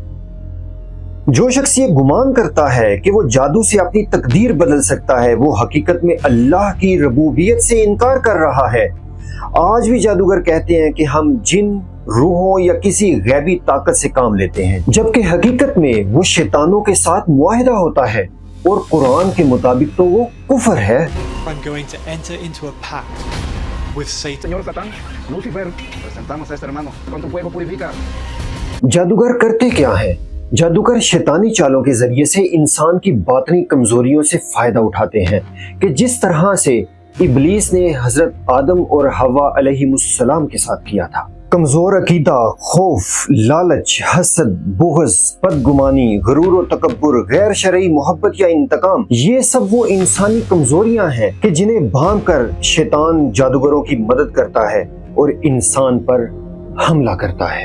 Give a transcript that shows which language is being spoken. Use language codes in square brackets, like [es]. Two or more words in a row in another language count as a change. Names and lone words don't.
[hi] जो शख्स ये गुमान करता है कि वो जादू से अपनी तकदीर बदल सकता है, वो हकीकत में अल्लाह की रबूबियत से इनकार कर रहा है। आज भी जादूगर कहते हैं कि हम जिन, रूहों या किसी गैबी ताकत से काम लेते हैं, जबकि हकीकत में वो शैतानों के साथ मुआहिदा होता है और कुरान के मुताबिक तो वो कुफर है। [en] I'm going to enter into a pact with Satan. [es] Señor Satán, Lucifer, presentamos a este hermano con tu fuego purifica. [hi] जादूगर करते क्या है? जादूगर शैतानी चालों के जरिए से इंसान की बातनी कमजोरियों से फायदा उठाते हैं कि जिस तरह से इब्लीस ने हजरत आदम और हवा अलैहिमुस्सलाम के साथ किया था। कमजोर अकीदा, खौफ, लालच, हसद, बुग़्ज़, बदगुमानी, गुरूर और तकब्बुर, गैर शरई मोहब्बत या इंतकाम, ये सब वो इंसानी कमजोरियां हैं कि जिन्हें भांप कर शैतान जादूगरों की मदद करता है और इंसान पर हमला करता है।